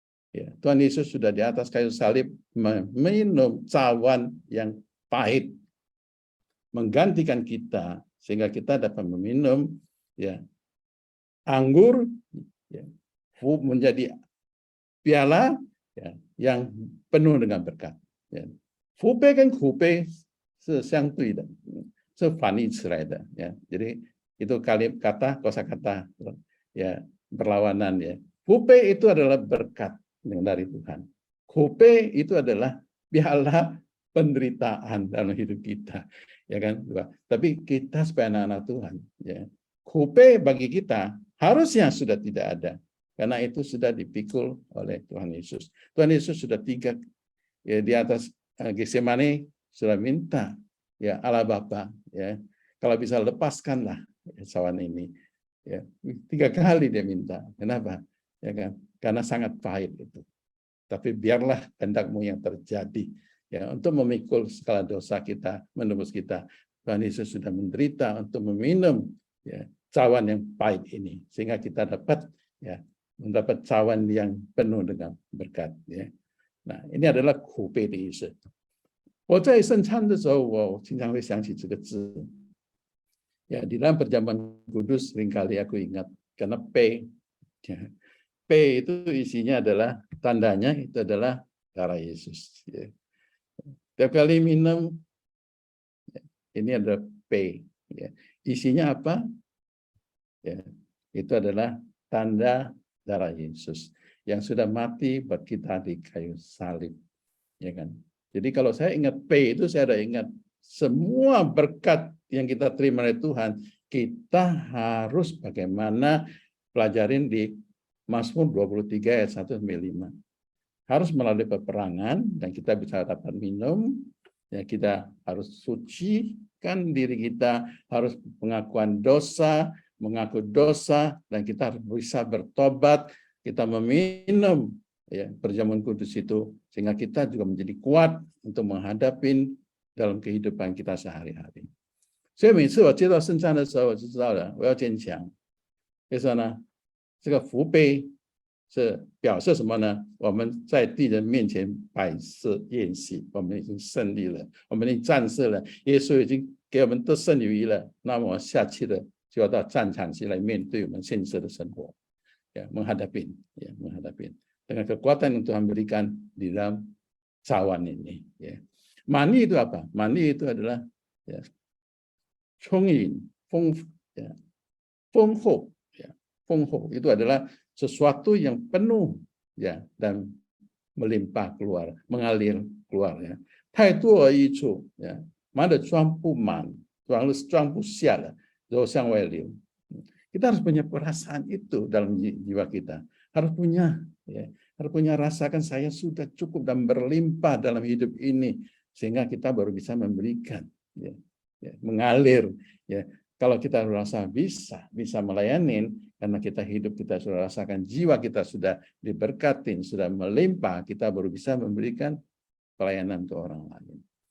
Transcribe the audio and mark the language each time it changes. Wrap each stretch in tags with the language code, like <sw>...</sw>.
<id>Ya, Tuhan Yesus sudah di atas kayu salib minum cawan yang pahit, menggantikan kita sehingga kita dapat meminum ya anggur ya, menjadi piala ya, yang penuh dengan berkat. Ya.</id> <zh>Fupe kan fupe 是相对的，是反义词来的</zh> <id>ya. Jadi itu kosakata ya berlawanan ya. Fupe itu adalah berkat dari Tuhan. Fupe itu adalah piala penderitaan dalam hidup kita, ya kan? Tapi kita sebagai anak-anak Tuhan, ya. Fupe bagi kita harusnya sudah tidak ada, karena itu sudah dipikul oleh Tuhan Yesus. Tuhan Yesus sudah ya, di atas Getsemani sudah minta ya Allah Bapa ya kalau bisa lepaskanlah ya, cawan ini ya 3 kali dia minta. Kenapa? Ya kan? Karena sangat pahit itu. Tapi biarlah kehendak-Mu yang terjadi ya untuk memikul segala dosa kita, menebus kita. Tuhan Yesus sudah menderita untuk meminum ya cawan yang pahit ini sehingga kita dapat ya mendapat cawan yang penuh dengan berkat ya. Nah, ini adalah</id> <zh>苦杯的意思。我在圣餐的时候，我经常会想起这个字。</zh> <id>Ya, di dalam perjamuan kudus seringkali aku ingat karena P itu isinya adalah tandanya itu adalah darah Yesus. Ya. Tiap kali minum ini adalah P. Ya. Isinya apa? Ya, itu adalah tanda darah Yesus yang sudah mati buat kita di kayu salib. Ya kan? Jadi kalau saya ingat P itu saya ada ingat semua berkat yang kita terima dari Tuhan, kita harus bagaimana pelajarin di Mazmur 23 ayat 1-5. Harus melalui peperangan dan kita bisa dapat minum, ya kita harus sucikan diri kita, harus pengakuan dosa, mengaku dosa, dan kita harus bisa bertobat, kita meminum ya perjamuan kudus itu sehingga kita juga menjadi kuat untuk menghadapi dalam kehidupan kita sehari-hari.</id> <zh>所以每次我接到圣餐的时候，我就知道了，我要坚强。为什么呢？这个福杯是表示什么呢？我们在敌人面前摆设宴席，我们已经胜利了，我们已经战胜了，耶稣已经给我们得胜有余了。那么下去的就要到战场去来面对我们现实的生活，</zh> <id>ya, menghadapi dengan kekuatan yang Tuhan berikan di dalam cawan ini. Ya. Mani itu apa? Mani itu adalah ya,</id> <zh>充盈、丰富、</zh> <id>ya, 丰厚, ya, 丰厚 itu adalah sesuatu yang penuh, ya, dan melimpah keluar, mengalir keluar, ya.</id> <zh>太多而溢出, ya, 满的装不满，装不下了，然后向外流。</zh> <id>Kita harus punya perasaan itu dalam jiwa kita. Harus punya, ya, harus punya rasakan saya sudah cukup dan berlimpah dalam hidup ini, sehingga kita baru bisa memberikan, ya, ya, mengalir. Ya. Kalau kita merasa bisa melayani, karena kita hidup kita sudah rasakan, jiwa kita sudah diberkatin, sudah melimpah, kita baru bisa memberikan pelayanan ke orang lain.</id>